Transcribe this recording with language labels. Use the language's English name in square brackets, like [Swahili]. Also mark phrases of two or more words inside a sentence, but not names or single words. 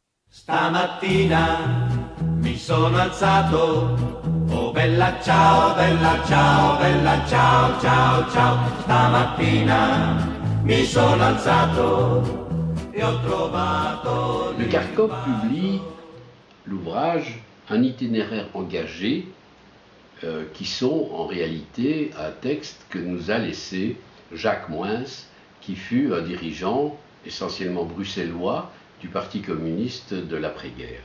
[Italian] Stamattina mi sono alzato, oh bella ciao, bella ciao, bella ciao, ciao, ciao. Stamattina mi sono alzato e ho trovato... [French] Le Carcop publie l'ouvrage Un itinéraire engagé, qui sont en réalité un texte que nous a laissé Jacques Moins, qui fut un dirigeant essentiellement bruxellois du Parti communiste de l'après-guerre.